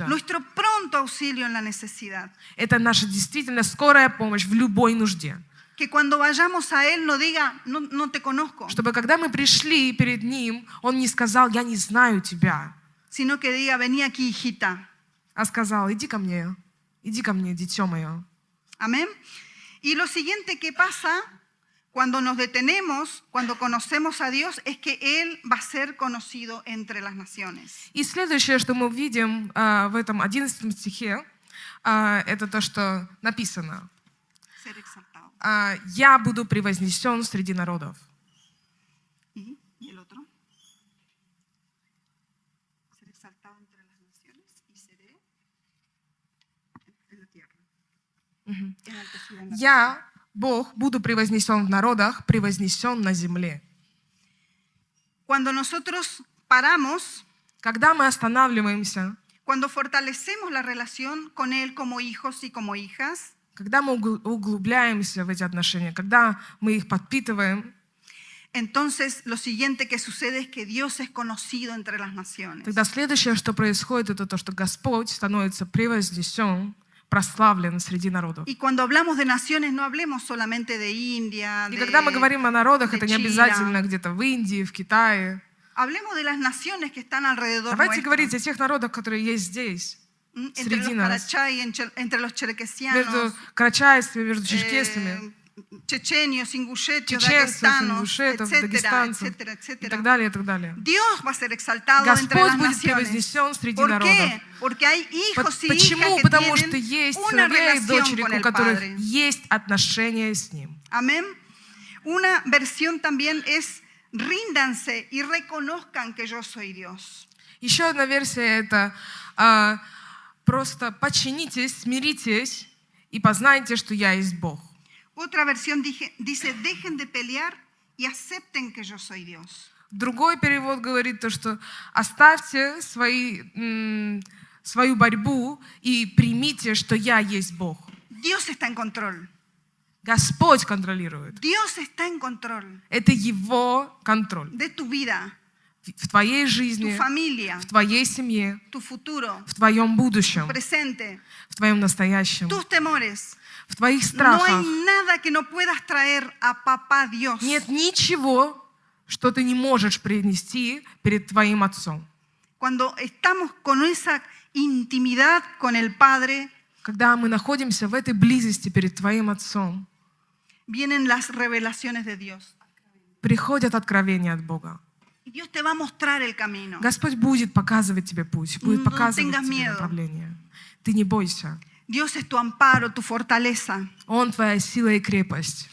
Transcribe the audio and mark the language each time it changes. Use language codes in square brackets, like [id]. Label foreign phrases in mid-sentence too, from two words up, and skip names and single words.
[es] Nuestro pronto auxilio en la necesidad. [ru] Это наша действительно скорая помощь в любой нужде. [es] Que cuando vayamos a Él no diga, no te conozco, [ru] Чтобы когда мы пришли перед Ним, Он не сказал, я не знаю тебя, [es] sino que diga, vení aquí, hijita. [ru] а сказал, иди ко мне, дитё мое. [es] Amén. Y lo siguiente que pasa cuando nos detenemos, cuando conocemos a Dios, es que Él va a ser conocido entre las naciones. [ru] И следующее, что мы видим в этом 11 стихе, это то, что написано. [es] Ser exaltado. [ru] «Я буду превознесен среди народов». [es] ¿Y el otro? Ser exaltado entre las naciones y seré en la tierra. Enaltecido en la tierra. [ru] «Я, Бог, буду превознесен в народах, превознесен на земле». [es] Cuando nosotros paramos, [ru] Когда мы останавливаемся, [es] cuando fortalecemos la relación con Él como hijos y como hijas, [ru] когда мы углубляемся в эти отношения, когда мы их подпитываем, [es] entonces lo siguiente que sucede es que Dios es conocido entre las naciones. [ru] тогда следующее, что происходит, это то, что Господь становится превознесен, прославлен среди народов. [es] Y cuando hablamos de naciones, no hablemos solamente de India, [ru] И когда мы говорим о народах, это не Чили. обязательно где-то в Индии, в Китае. [es] Hablemos de las naciones que están alrededor [ru] Давайте [es] nuestro. [ru] говорить о тех народах, которые есть здесь, [es] Entre [ru] среди [es] los [ru] нас. [es] карачай, entre los [ru] Между [es] черкесиanos, [ru] карачайствами, между черкесами, [es] chechenios, ingushetos, [ru] чеченцев, [es] dagestanos, [ru] ингушетов, [es] etcétera, [ru] дагестанцев [es] etcétera, [ru] и [es] etcétera. [ru] так далее, и так далее. [es] Dios va a ser exaltado entre [ru] Господь [es] las [ru] будет [es] naciones. [ru] превознесен среди [es] ¿Por [ru] народов. [es] qué? Porque hay hijos y hijas [ru] Почему? [es] que [ru] Потому что [es] tienen [ru] есть [es] una [ru] сыновья и [es] relación [ru] дочери, [es] con [ru] у [es] el [ru] которых [es] Padre. [ru] есть отношения с Ним. [es] Amén. Una versión también es ríndanse y reconozcan que yo soy Dios. [ru] Еще одна версия — это просто подчинитесь, смиритесь и познайте, что я есть Бог. [es] Otra versión dice, dejen de pelear y acepten que yo soy Dios. [ru] Другой перевод говорит то, что оставьте свою борьбу и примите, что я есть Бог. [es] Dios está en control. [ru] Господь контролирует. [es] Dios está en control [ru] Это Его контроль. [es] de tu vida, [ru] В твоей [es] tu [ru] жизни, [es] familia, [ru] в твоей семье, [es] tu futuro, [ru] в твоем будущем, [es] presente, [ru] в твоем настоящем, [es] tus temores. [ru] в твоих [es] No hay [ru] страхах. [es] nada que no puedas traer a Papá Dios. [ru] Нет ничего, что ты не можешь принести перед твоим Отцом. [es] Cuando estamos con esa intimidad con el Padre, [ru] Когда мы находимся в этой близости перед твоим Отцом, [es] vienen las revelaciones de Dios. [ru] приходят откровения от Бога. [es] Y Dios te va a mostrar el camino. [ru] Господь будет показывать тебе путь, будет [es] No [ru] показывать [es] tengas [ru] тебе [es] miedo. [ru] направление. Ты не бойся. [es] Dios es tu amparo, tu fortaleza. [ru] Он твоя сила и крепость.